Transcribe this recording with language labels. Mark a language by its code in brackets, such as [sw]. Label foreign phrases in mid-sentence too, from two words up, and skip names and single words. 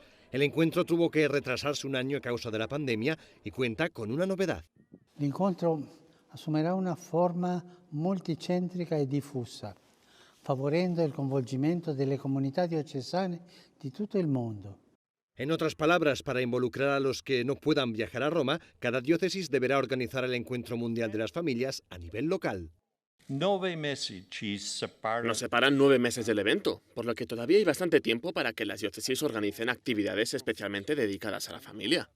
[es] El encuentro tuvo que retrasarse un año a causa de la pandemia y cuenta con una novedad. [it] L'incontro assumerà una forma multicentrica e diffusa, favorendo il coinvolgimento delle comunità diocesane di tutto il mondo. [es] En otras palabras, para involucrar a los que no puedan viajar a Roma, cada diócesis deberá organizar el Encuentro Mundial de las Familias a nivel local. Nos separan 9 meses del evento, por lo que todavía hay bastante tiempo para que las diócesis organicen actividades especialmente dedicadas a la familia.